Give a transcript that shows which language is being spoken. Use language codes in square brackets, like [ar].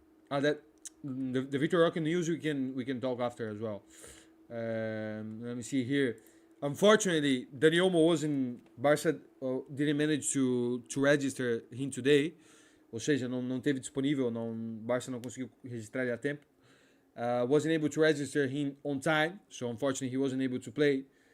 [en] That the Victor Roque news we can talk after as well. Let me see here. Unfortunately, Dani Olmo wasn't. Barca didn't manage to register him today. [pt] Ou seja, não teve disponível, Barca não conseguiu registrar ele a tempo. [en] Wasn't able to register him on time, so unfortunately he wasn't able to play.